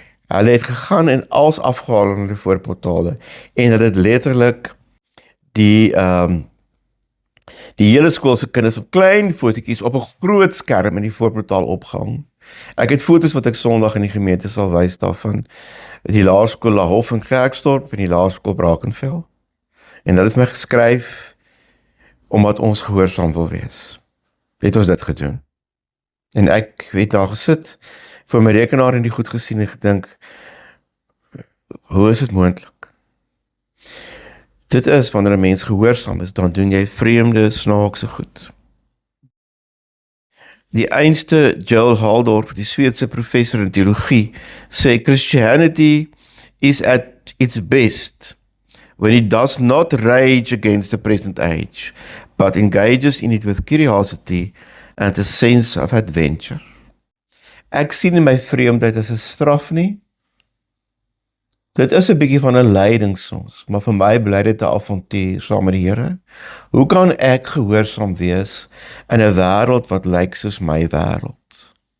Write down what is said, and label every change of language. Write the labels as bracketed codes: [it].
[af] Hulle het gegaan en als afgehaal in die voorportale, en hulle het letterlik die hele skool se kinders op klein fotootjies op 'n groot skerm in die voorportaal opgehang. Ek het foto's wat ek Sondag in die gemeente sal wys daarvan, die laerskool La Hof in Klerksdorp en die laerskool Brackenfell. En hulle het my geskryf, omdat ons gehoorsaam wil wees. Het ons dit gedoen. En ek het daar gesit, voor my rekenaar en die goed gesien en gedink, hoe is dit moontlik? Dit is, wanneer 'n mens gehoorsaam is, dan doen jy vreemde, snaakse goed. Die einste Joel Halldorf, die Sweedse professor in teologie, sê [en] Christianity is at its best when it does not rage against the present age, but engages in it with curiosity and a sense of adventure. [af] Ek sien in my vreemdheid as 'n straf nie. Dit is 'n bietjie van 'n lyding soms, maar vir my bly dit 'n avontuur saam met die Here. Hoe kan ek gehoorsaam wees in 'n wêreld wat lyk soos my wêreld?